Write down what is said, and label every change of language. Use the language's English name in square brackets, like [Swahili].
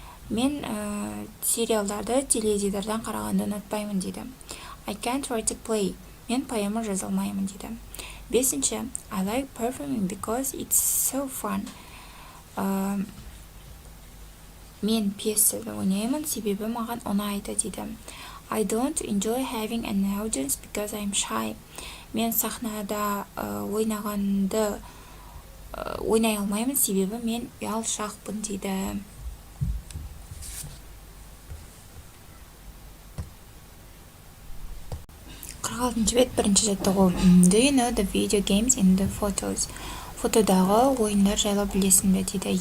[Kazakh] Мен сериалдарды теледидардан қарағанды ұнатпаймын дейді. [English] I can't write a play. [Kazakh] Мен поэма жаза алмаймын дейді. [English] Бесінші, I like performing because it's so fun. [Kazakh] Мен пьесаны ойнаймын, себебі маған ұнайды дейді. [English] I don't enjoy having an audience because I'm shy. [Kazakh] Мен сахнада ойнағанды ойнай алмаймын, себебі мен ұялшақпын дейді. 46-шы бет бірінші жаттығу. [English] Do you know the video games in the photos? [Kazakh] Фотодағы ойындар жайлы білесің бе дейді.